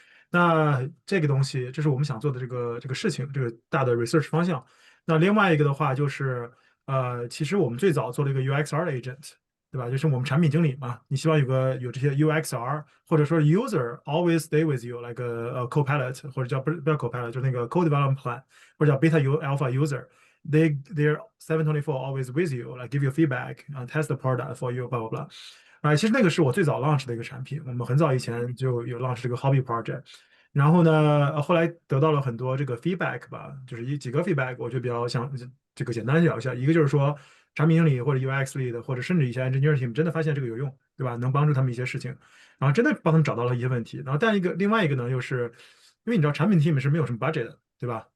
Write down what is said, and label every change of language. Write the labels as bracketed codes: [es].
[zh] 那这个东西，这是我们想做的这个事情，这个大的 research 方向。那另外一个的话就是，其实我们最早做了一个 UXR 的 agent，对吧？就是我们产品经理嘛，你希望有这些 UXR 或者说 [en] user always stay with you like a copilot [zh] 或者叫不是 copilot 就是那个 co-development plan 或者叫 beta alpha user。 [en] They're 724 always with you, like give you feedback, test the product for you, blah blah blah。 [zh] 其实那个是我最早 launch 的一个产品，我们很早以嗯前就有 launch 这个 hobby project。然后呢，后来得到了很多这个 feedback 吧，就是几个 feedback，我就比较想这个简单聊一下。一个就是说，产品经理或者 UX lead 或者甚至一些 engineer team 真的发现这个有用，对吧？能帮助他们一些事情，然后真的帮他们找到了一些问题。然后另外一个呢，又是因为你知道产品 team 是没有什么 budget 的，对吧？